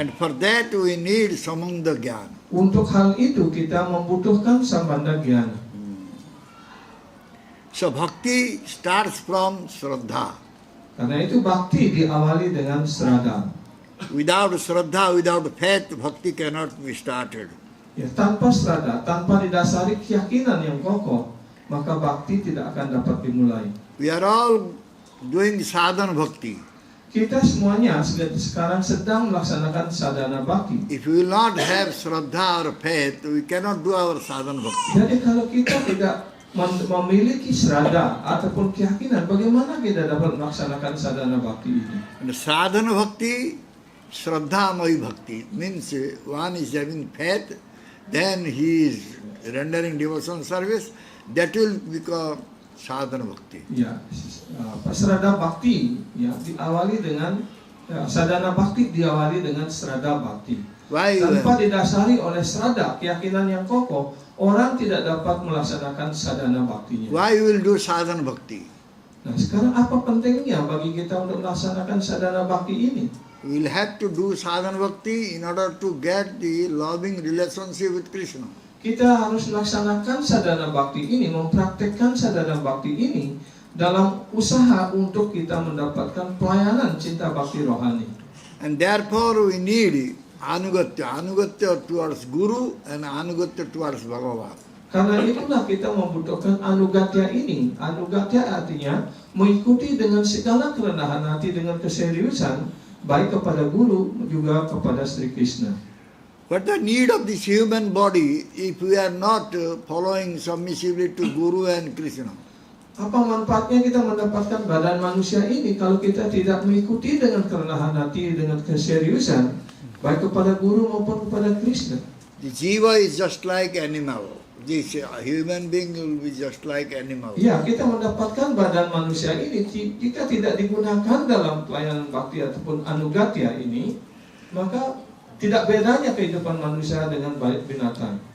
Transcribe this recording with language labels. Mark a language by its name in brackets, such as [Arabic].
[English] And for that we need Samanda Gyan. [Indonesian] Untuk hal itu kita membutuhkan sambandha gyana. [English] So bhakti starts from Shraddha. [Indonesian] Karena itu bakti diawali dengan sraddha. [English] Without Shraddha, without faith, bhakti cannot be started. [Indonesian] Ya, tanpa sraddha, tanpa didasari keyakinan yang kokoh, maka bakti tidak akan dapat dimulai. [English] We are all doing sadhana bhakti. [Indonesian] Kita semuanya sekarang sedang melaksanakan sadhana bakti. [English] If we will not have Shraddha or faith, we cannot do our sadhana bhakti. [Indonesian] Jadi kalau kita tidak memiliki sraddha ataupun keyakinan, bagaimana kita dapat melaksanakan sadhana bakti ini? [English] And sadhana bhakti, Shraddha Mai bhakti, means one is having faith, then he is rendering devotional service, that will become sadhana bhakti. [Indonesian] Ya, sraddha bakti ya diawali dengan sadhana bakti diawali dengan sraddha bakti. [English] Why? [Indonesian] Tanpa didasari oleh sraddha, keyakinan yang kokoh, orang tidak dapat melaksanakan sadhana baktinya. [English] Why we will do sadhana bhakti? [Indonesian] Nah, sekarang apa pentingnya bagi kita untuk melaksanakan sadhana bakti ini? [English] We will have to do sadhana bhakti in order to get the loving relationship with Krishna. [Indonesian] Kita harus melaksanakan sadhana bakti ini, mempraktekkan sadhana bakti ini dalam usaha untuk kita mendapatkan pelayanan cinta bakti rohani. [English] And therefore we need anugatya, anugatya towards Guru and anugatya towards Bhagavan. [Indonesian] Karena itulah kita membutuhkan anugatya ini. Anugatya artinya mengikuti dengan segala kerendahan hati, dengan keseriusan, baik kepada Guru juga kepada Sri Krishna. [English] But the need of this human body, if we are not following submissively to Guru and Krishna? [Indonesian] Apa manfaatnya kita mendapatkan badan manusia ini kalau kita tidak mengikuti dengan kerendahan hati, dengan keseriusan, baik kepada Guru maupun kepada Krishna? [English] The jiva is just like animal. This human being will be just like animal. [Indonesian] Ya, kita mendapatkan badan manusia ini jika tidak digunakan dalam pelayanan bakti ataupun anugatya ini, maka tidak bedanya kehidupan manusia dengan binatang.